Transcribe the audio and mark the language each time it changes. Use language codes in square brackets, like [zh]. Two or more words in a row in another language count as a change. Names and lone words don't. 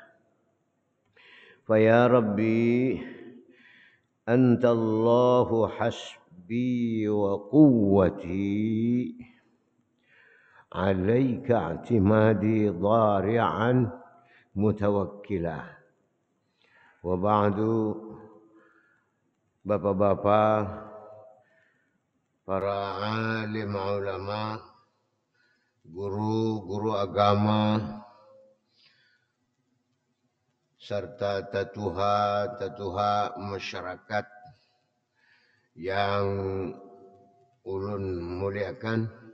[ar] فيا ربي أنت الله حسبي وقوتي، عليك اعتمادي ضارعا متوكلا. [bjn] Waba'du, bapak-bapak, para alim ulama, guru agama, serta tatuha masyarakat yang ulun muliakan.